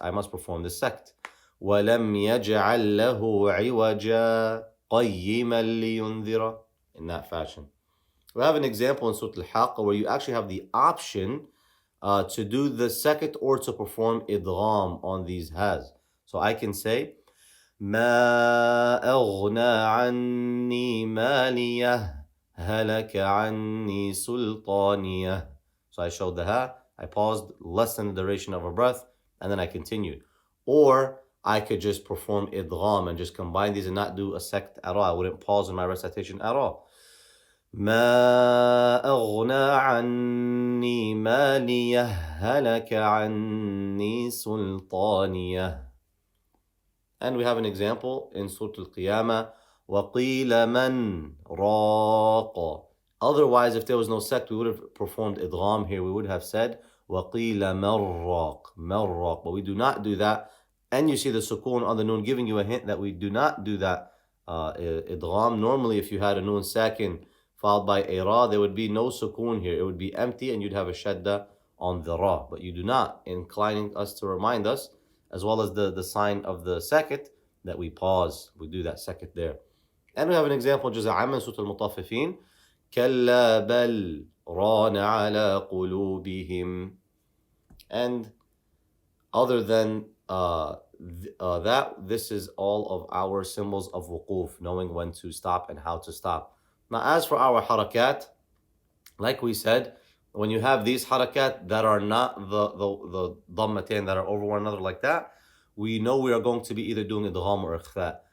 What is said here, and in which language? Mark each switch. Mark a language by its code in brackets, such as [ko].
[en] I must perform this sect. [ar] وَلَمْ يَجْعَلْ لَهُ عِوَجًا قَيِّمًا لِيُنذِرَ. [en] In that fashion. We have an example in Surah Al-Haqq where you actually have the option to do the second or to perform idgham on these has. So I can say, [ar] مَا أَغْنَى عَنِّي مَالِيَهْ هَلَكَ عَنِّي سُلْطَانِيَهْ. [en] So I showed the ha, I paused less than the duration of a breath, and then I continued. Or I could just perform idgham and just combine these and not do a sect at all. I wouldn't pause in my recitation at all. [ar] ما أغنى عني ماليه هلك عني سلطانيه. [en] And we have an example in Surah Al-Qiyamah, [ar] وَقِيلَ مَنْ رَاقَ. [en] Otherwise, if there was no sect, we would have performed idgham here. We would have said, [ar] وَقِيلَ مَرَّاقَ مَرَّاقَ. [en] But we do not do that. And you see the sukoon on the noon giving you a hint that we do not do that idgham. Normally, if you had a noon sakin followed by a ra, there would be no sukoon here. It would be empty and you'd have a shadda on the ra. But you do not, inclining us to remind us, as well as the sign of the sakit, that we pause. We do that sakit there. And we have an example, [ar] جزء عام من سورة المطففين, كلا بل ران على قلوبهم. [en] And other than that, this is all of our symbols of wuquf, knowing when to stop and how to stop. Now, as for our harakat, like we said, when you have these harakat that are not the dhammatain that are over one another like that, we know we are going to be either doing idgham or ikhfa.